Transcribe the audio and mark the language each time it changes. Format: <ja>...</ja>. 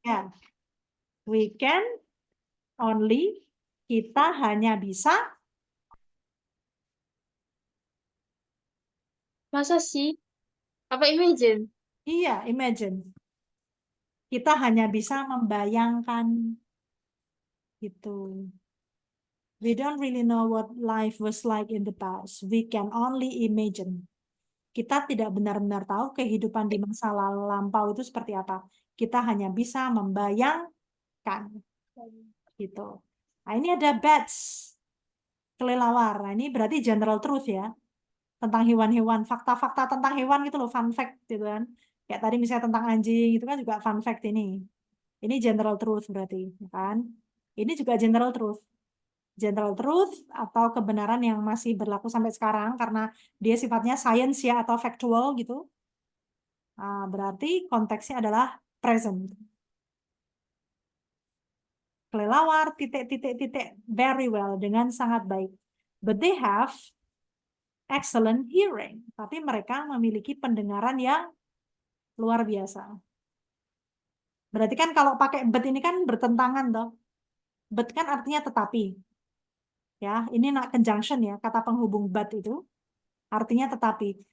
<id>Ya.</id> <en>We can only,</en> <id>kita hanya bisa. Masa sih? Apa imagine? Iya, imagine. Kita hanya bisa membayangkan gitu.</id> <en>We don't really know what life was like in the past. We can only imagine.</en> <id>Kita tidak benar-benar tahu kehidupan di masa lampau itu seperti apa. Kita hanya bisa membayangkan. Gitu. Nah, ini ada bats. Kelelawar. Nah, ini berarti general truth ya. Tentang hewan-hewan. Fakta-fakta tentang hewan gitu loh. Fun fact gitu kan. Kayak tadi misalnya tentang anjing. Itu kan juga fun fact ini. Ini general truth berarti. Kan? Ini juga general truth. General truth atau kebenaran yang masih berlaku sampai sekarang karena dia sifatnya science ya atau factual gitu. Nah, berarti konteksnya adalah</id> <en>present.</en> <id>Kelelawar, titik,</id> <en>very well,</en> <id>dengan sangat baik.</id> <en>But they have excellent hearing.</en> <id>Tapi mereka memiliki pendengaran yang luar biasa. Berarti kan kalau pakai but ini kan bertentangan toh. But kan artinya tetapi. Ya, ini nak conjunction ya, kata penghubung but itu artinya tetapi.</id>